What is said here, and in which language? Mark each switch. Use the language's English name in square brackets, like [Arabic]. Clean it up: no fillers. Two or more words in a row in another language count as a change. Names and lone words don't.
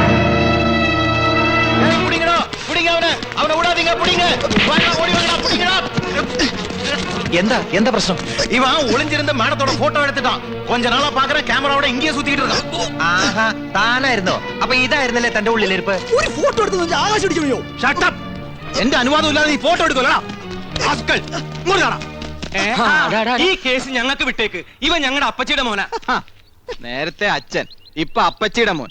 [Tamil] எந்த பிரச்சனை? இவன் ஒளிஞ்சிருந்த மேடத்தோட போட்டோ எடுத்துட்டான். கொஞ்ச நாளா பாக்குற கேமராவோட இங்கேயே சுத்திட்டு இருக்கான். [Malayalam] ആഹാ താനായിരുന്നോ? അപ്പൊ ഇതായിരുന്നല്ലേ തന്റെ ഉള്ളിലിരിപ്പ്? ഒരു ഫോട്ടോ എടുത്ത് ആകാശം അടിച്ചു. [English] shut up. [Malayalam] എന്റെ അനുവാദം ഇല്ലാതെ നീ ഫോട്ടോ എടുക്കലടാ. ആസ്കൽ ഇങ്ങോട്ട് കാണാ. ഈ കേസ് ഞങ്ങൾക്ക് വിട്ടേക്ക്. ഇവൻ ഞങ്ങളുടെ അപ്പച്ചിയുടെ മോനാ. നേരത്തെ അച്ഛൻ, ഇപ്പൊ അപ്പച്ചിയുടെ മോൻ.